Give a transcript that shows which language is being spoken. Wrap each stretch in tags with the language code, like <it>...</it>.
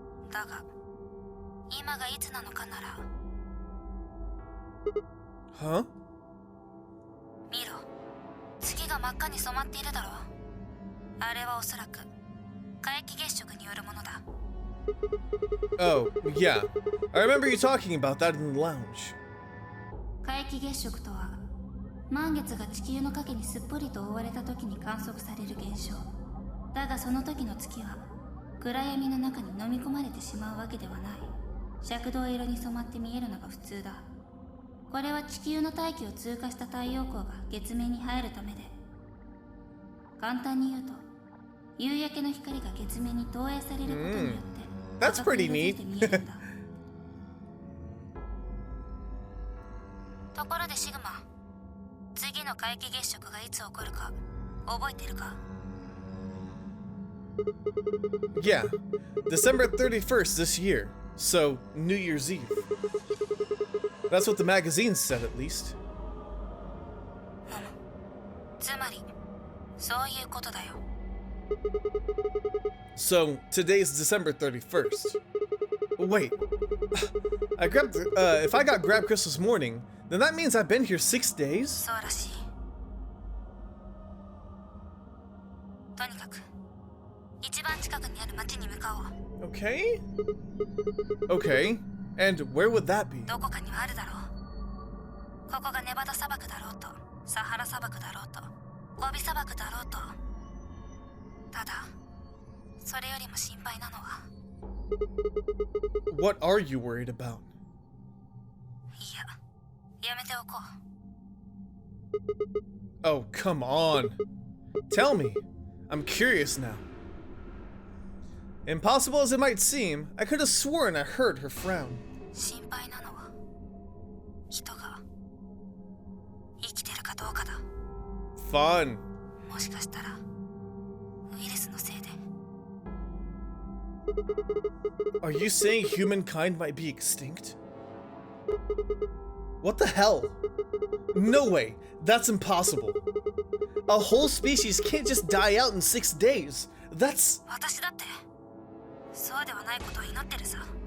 <ja>だが、今がいつなのかなら。 Huh? 見ろ。月が真っ赤に染まっているだろう。あれはおそらく皆既月食によるものだ。</ja> <en>Oh, yeah. I remember you talking about that in the lounge.</en> <ja>皆既月食とは、満月が地球の影にすっぽりと覆われた時に観測される現象。だがその時の月は暗闇の中に飲み込まれてしまうわけではない。赤銅色に染まって見えるのが普通だ。これは地球の大気を通過した太陽光が月面に入るためで、簡単に言うと夕焼けの光が月面に投影されることによって、</ja> <en>That's pretty</en> <ja>赤く色づいて見えるんだ。ところでシグマ、次の皆既月食がいつ起こるか覚えてるか？</ja> <en>Yeah, December 31st this year, so New Year's Eve. That's what the magazine said, at least.</en> <ja>つまりそういうことだよ。</ja> <en>So today's December 31st. Wait, if I got grabbed Crystal this morning, then that means I've been here 6 days?</en> <ja>そうらしい。とにかく一番近くにある町に向かおう。</ja> <en>Okay. Okay, and where would that be?</en> <ja>どこかにはあるだろう。ここがネバダ砂漠だろうと、サハラ砂漠だろうと、ゴビ砂漠だろうと。ただそれよりも心配なのは</ja> <en>What are you worried about?</en> <ja>いや、やめておこう。</ja> <en>Oh, come on. Tell me. I'm curious now. Impossible as it might seem, I could have sworn I heard her frown.</en> <ja>心配なのは人が生きてるかどうかだ。</ja> <en>Fun.</en> <ja>もしかしたらウイルスのせいで。</ja> <en>Are you saying humankind might be extinct? What the hell? No way. That's impossible. A whole species can't just die out in 6 days. That's...</en> <ja>私だってそうではないことを祈ってるさ。</ja>